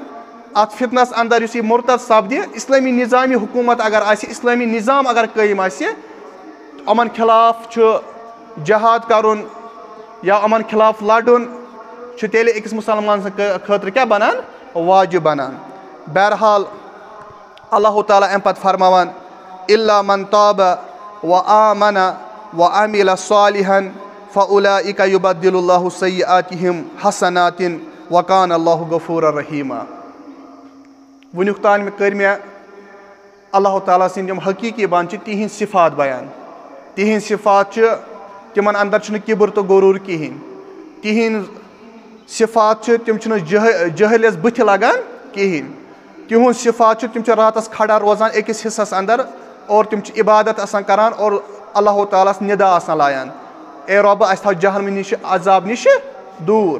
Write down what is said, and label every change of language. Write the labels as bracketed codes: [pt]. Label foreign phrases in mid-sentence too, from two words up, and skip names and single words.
[ks] अत फितनस अंदर यह मुर्तद सपद, इस्लामी निज़ामी हुकूमत अगर आसि, इस्लामी निज़ाम अगर कायम आसि, अमन खिलाफ जहाद करुन या अमन खिलाफ लड़न तेल अकिस मुसलमान खतर क्या बनान, वाजिब बनान। बहरहाल अल्लाह ताला अम पत फरमावान, [ar] إلا من تاب وآمن وعمل صالحا فأولئك يبدل الله سيئاتهم حسنات وكان الله غفورا رحيما. [ks] वुनुक तान में कर मे अल्लाह ताला सिंद यम हकीकी बान तिहिंद सिफात बयान। तिहिंद सिफात तिमन अंदर किबर तो गुरूर कहें, तिहिंद सिफात तिम जहलियस बुथ लगान कहें, तिहुंद सिफात तिम रातस खड़ा रोजान अकिस हिस्सस अंदर, और तिम इबादत आसान करान और अल्लाह ताला निदा आसान लायान, ए रब अस थो जहन्नम निश अजाब निश दूर।